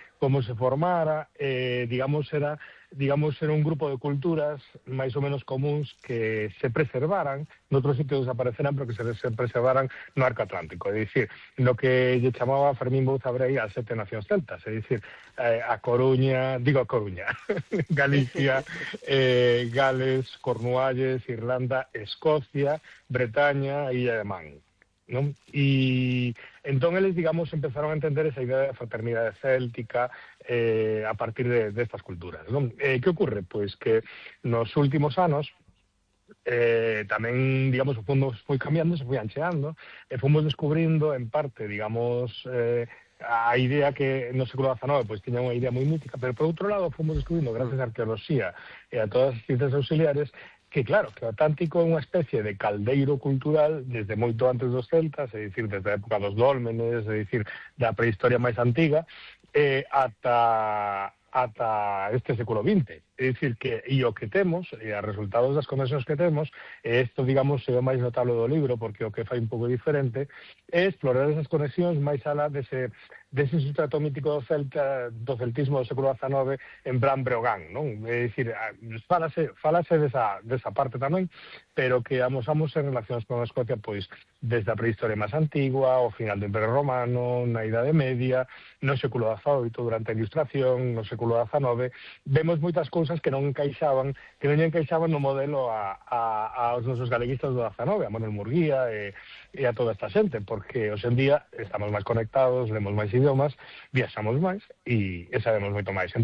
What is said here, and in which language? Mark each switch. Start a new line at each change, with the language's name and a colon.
Galician: como se formara, digamos era un grupo de culturas máis ou menos comuns que se preservaran, noutros sitios desaparecerán, pero que se preservaran no arco atlántico, é dicir, no que lle chamaba Fermín Bouzabrei as sete nacións celtas, é dicir, a Coruña, Galicia, Gales, Cornualles, Irlanda, Escocia, Bretaña e Illa de Man. ¿No?
Spanish: Y entonces ellos, digamos, empezaron a entender esa idea de fraternidad céltica a partir de estas culturas, ¿no? ¿Qué ocurre? Pues que en los últimos años también, digamos, el mundo fue cambiando, se fue ancheando, fuimos descubriendo en parte, digamos, a idea que no se cruzaba XIX, pues tenía una idea muy mítica, pero por otro lado fuimos descubriendo, gracias a arqueología y a todas las ciencias auxiliares, que claro,
Galician: que o Atlántico é unha especie de caldeiro cultural desde moito antes dos celtas, é dicir, desde a época dos dólmenes, é dicir, da prehistoria máis antiga, ata este século XX. É dicir, que e o que temos, e os resultados das conexións que temos, isto, digamos, se ve máis notable do libro, porque o que fai un pouco diferente, é explorar esas conexións máis alá dese sustrato mítico do celtismo do século XIX en Bran Breogán, non? É dicir, falase desa parte tamén, pero que amosamos en relacións con a Escocia, pois, desde a prehistoria máis antigua, o final do Imperio Romano, na Idade Media, no século XVIII, durante a Ilustración, no século XIX, vemos moitas cousas que non encaixaban no modelo aos nosos galeguistas do XIX, a Manuel Murguía e a toda esta xente, porque hoxendía estamos máis conectados, lemos máis idiomas, viaxamos máis e sabemos moito máis.